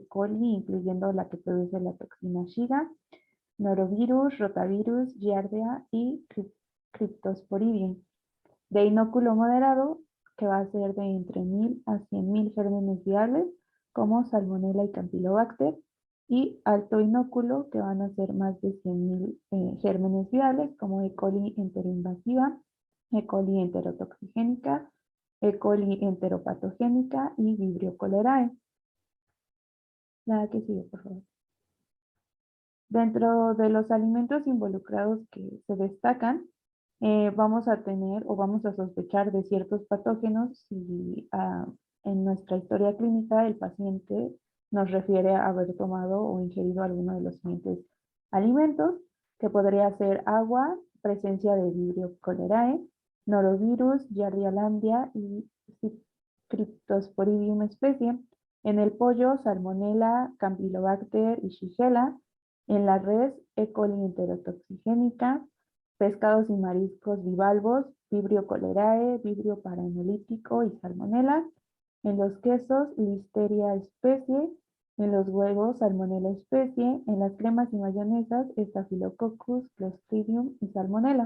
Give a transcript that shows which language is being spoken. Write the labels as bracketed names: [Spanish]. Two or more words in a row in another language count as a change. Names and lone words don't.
[Spanish] coli, incluyendo la que produce la toxina Shiga, norovirus, rotavirus, giardia y cryptosporidium. De inóculo moderado, que va a ser de entre 1000 a 100.000 gérmenes viables, como Salmonella y Campylobacter, y alto inóculo, que van a ser más de 100.000 gérmenes viables, como E. coli enteroinvasiva, E. coli enterotoxigénica, E. coli enteropatogénica y Vibrio cholerae. La que sigue, por favor. Dentro de los alimentos involucrados que se destacan, vamos a tener o vamos a sospechar de ciertos patógenos si en nuestra historia clínica el paciente nos refiere a haber tomado o ingerido alguno de los siguientes alimentos, que podría ser agua, presencia de Vibrio cholerae, norovirus, Giardia lamblia y Cryptosporidium especie. En el pollo, Salmonella, Campylobacter y Shigella. En la res, E. coli enterotoxigénica, pescados y mariscos bivalvos, Vibrio cholerae, Vibrio parahenolítico y Salmonella. En los quesos, Listeria especie. En los huevos, Salmonella especie. En las cremas y mayonesas, Staphylococcus, Clostridium y Salmonella.